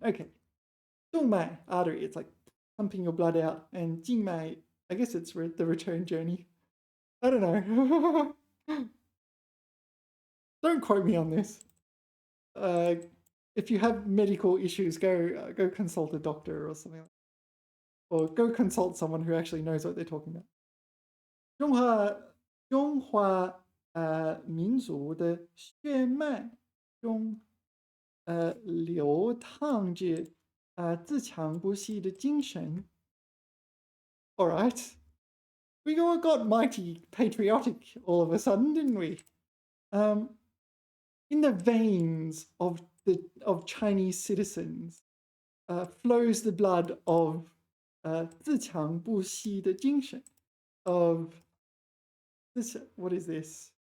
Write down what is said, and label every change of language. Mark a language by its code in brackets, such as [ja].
[en] Okay, 动脉 artery, it's like pumping your blood out, and 静脉, I guess it's the return journey. I don't know. Don't quote me on this. If you have medical issues, go consult a doctor or something, or go consult someone who actually knows what they're talking about. [zh] 中华民族的血脉中流淌着自强不息的精神。 [en] All right, we got mighty patriotic all of a sudden, didn't we? In the veins of Chinese citizens flows the blood of [zh] 自强不息的精神 [en] of this. What is this?